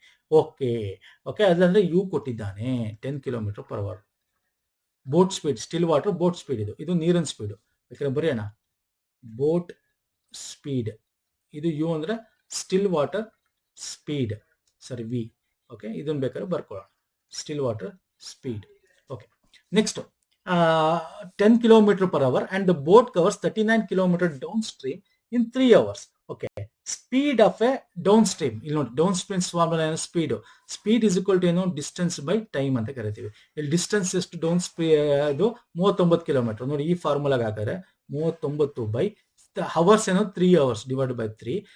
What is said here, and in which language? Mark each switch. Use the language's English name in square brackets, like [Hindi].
[Kannada] Okay okay, ಅದಂದ್ರೆ you ಕೊಟ್ಟಿದ್ದಾನೆ 10 km/h. Boat speed, still water boat speed, ಇದು ನೀರಿನ ಸ್ಪೀಡ್. ಬೇಕಾದ್ರೆ ಬರೆಯೋಣ, ಬೋಟ್ ಸ್ಪೀಡ್, ಇದು ಯು ಅಂದ್ರೆ ಸ್ಟಿಲ್ ವಾಟರ್ ಸ್ಪೀಡ್, ಸರಿ ವಿ. ಓಕೆ, ಇದನ್ನ ಬೇಕಾದ್ರೆ ಬರ್ಕೊಳ್ಳೋಣ, still water speed. [English] Okay, next 10 km/h and the boat covers 39 km downstream in 3 hours. [Kannada] Okay, speed of A down stream, ಇಲ್ಲಿ ನೋಡಿ ಡೌನ್ ಸ್ಟ್ರೀಮ್ ಫಾರ್ಮುಲಾ ಏನು, [English] speed is equal to [Kannada] ಏನು, distance by time ಅಂತ ಕರಿತೀವಿ. ಇಲ್ಲಿ distance ಎಷ್ಟು, down ಅದು 39 km. ನೋಡಿ ಈ ಫಾರ್ಮುಲಾಗ ಹಾಕಿದ್ರೆ 39 ಬೈ ಅವರ್ಸ್ ಏನು 3 hours ಡಿವೈಡ್ ಬೈ 3.